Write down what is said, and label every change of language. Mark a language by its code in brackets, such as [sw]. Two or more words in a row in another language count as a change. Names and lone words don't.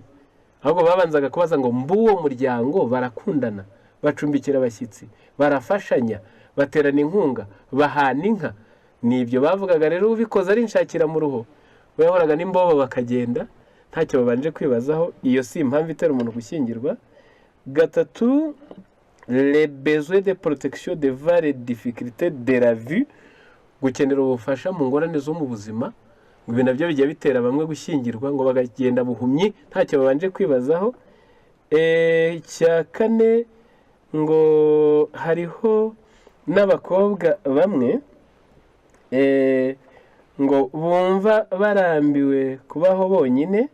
[rw] Ahubwo babanzaga kubaza ngo mbuwo muryango barakundana, bacumbikira abashyitsi, barafashanya, baterana inkunga, bahana inka. Nibyo bavugaga. Rero ubikoze ari inshakiramuruho, bahoraga n'imbobo bakagenda ntacyo babanje kwibazaho. Iyo si impamvu itera umuntu gushyingirwa. Gatatu, [fr] les besoins de protection devant les difficultés de la vie, [rw] gukenera ubufasha mu ngorane zo mu buzima. Ngo ibi nabyo bijya bitera bamwe gushyingirwa, ngo bagagenda buhumyi ntacyo babanje kwibazaho. Icya kane, ngo hariho n'abakobwa bamwe ngo bumva barambiwe kubaho bonyine.